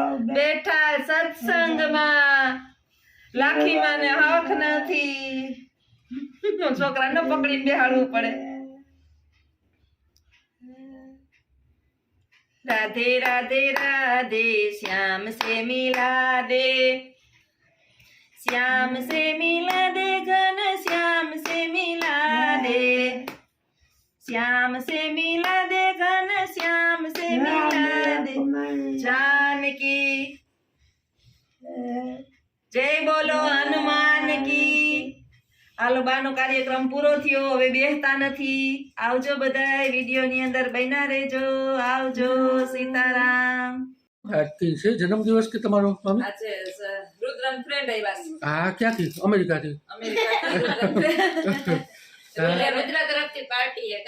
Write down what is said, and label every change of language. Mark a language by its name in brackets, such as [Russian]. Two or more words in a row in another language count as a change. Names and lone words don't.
[Gujarati] બેઠા સત્સંગમાં લાખીમાં ને હક નથી. છોકરાને પકડીને બેહાડવું પડે. [Hindi] राधे राधे राधे श्याम से मिला दे, श्याम से मिला दे घन श्याम से मिला दे, श्याम से मिला दे घन श्याम से मिला दे. जानकी जय बोलो हनुमान की. [Gujarati] હાલો બાનો કાર્યક્રમ પૂરો થયો, હવે બેસતા નથી. આવજો બધાય, વિડીયો ની અંદર બન્યા રહેજો. આવજો. સીતારામ. આજથી છે જન્મદિવસ કે તમારો મમ્મી? આજે રુદ્રન ફ્રેન્ડ આવ્યા છે હા, ક્યાંથી? અમેરિકાથી? અમેરિકાથી રુદ્ર તરફથી પાર્ટી હે.